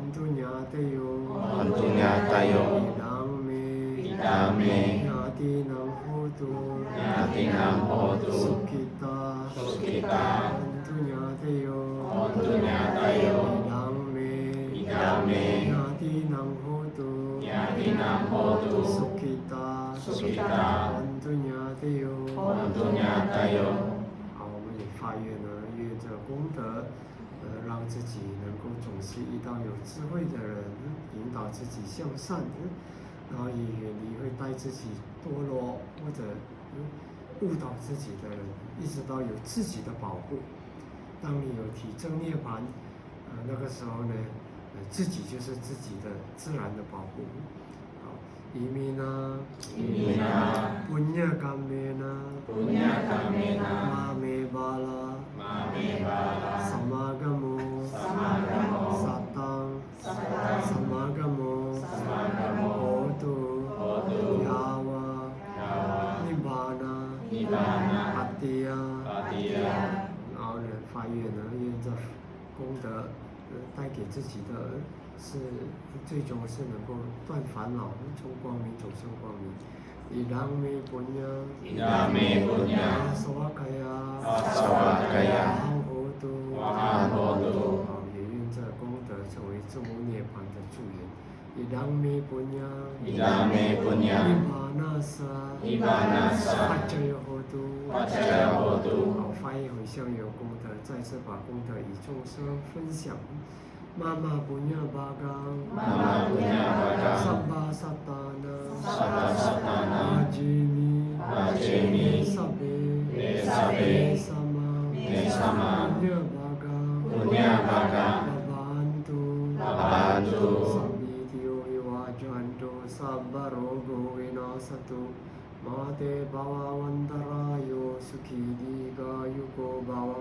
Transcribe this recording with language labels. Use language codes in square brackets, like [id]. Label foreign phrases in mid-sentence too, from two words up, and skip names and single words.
[pi] Hontu Nyatayo Idame Natinang Hotu Sukita Hontu Nyatayo Idame Natinang Hotu Sukita Hontu Nyatayo。 [zh] 好，我们也发愿呢，愿这功德，让自己能够总是遇到有智慧的人，引导自己向善，然后也远离会带自己堕落或者误导自己的人，一直到有自己的保护。当你有体证涅槃，那个时候呢，自己就是自己的自然的保护。 [pi] Imina Punya Kamena Mame Bala Samagamo Satang Samagamo Hotu Yawa Nibbana Patiya 然 [zh] 后呢，发愿呢，愿这功德带给自己的是最终是能够断烦恼，从光明走向光明。 [pi] Idame Punya Sawakaya Hotu [zh] 好，也愿这功德成为证悟涅槃的助缘。 [pi] Idame Punya Nibbanasa Pacaya Hotu [zh] 好，发愿回向有功德，再次把功德与众生分享。 [pi] Mama Punya Bhagang Sabba Satana Ajini Sabbe Sama Punya Bhagang Babantu Sabityo Vivajantu Sabba Rogo Vinasatu Mate Bhava Vantarayo Sukhi Diga Yuko Bhava